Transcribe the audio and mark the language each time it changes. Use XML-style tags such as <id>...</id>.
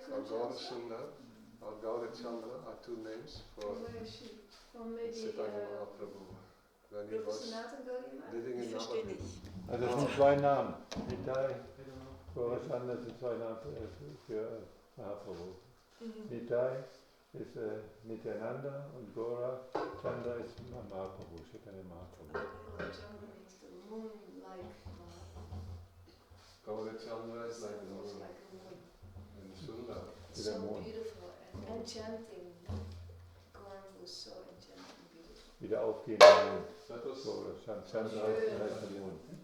<en>So Gaur Sundar or Gaur Chandra are two names for where is she? From maybe Chaitanya Mahaprabhu. When he was living in Navadvip.</en> <de>Also das sind zwei Namen. Nitai, Gaurachandra sind zwei Namen für Mahaprabhu. Nitai ist Nityananda und Gaura Chandra ist Mahaprabhu, Chaitanya Mahaprabhu.</de> <en>Chandra means the moon-like Mahaprabhu. Gaura Chandra is like the moon. Like a moon. And Sundar. So beautiful and enchanting. Gaura was so enchanting and beautiful.</en> <de>wieder aufgehender Mond. So, Chandra heißt der Mond.</de>